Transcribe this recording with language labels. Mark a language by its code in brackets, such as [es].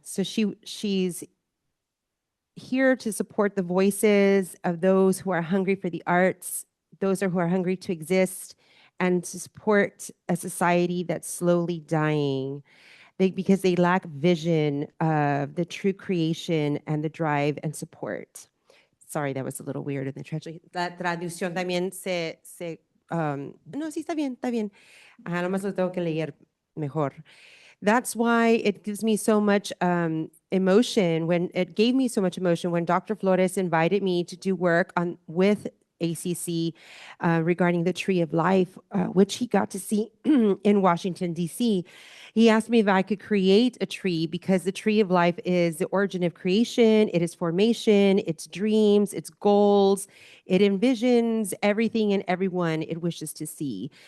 [en] So she's here to support the voices of those who are hungry for the arts, those who are hungry to exist, and to support a society that's slowly dying. Because they lack vision of the true creation and the drive and support. Sorry, that was a little weird in the translation. [es] La traducción también no, sí, está bien, está bien. Ajá, nomás lo tengo que leer mejor. [en] That's why it gives me so much emotion when it gave me so much emotion when Dr. Flores invited me to do work with ACC regarding the Tree of Life, which he got to see in Washington, D.C. He asked me if I could create a tree because the Tree of Life is the origin of creation, it is formation, it's dreams, it's goals, it envisions everything and everyone it wishes to see.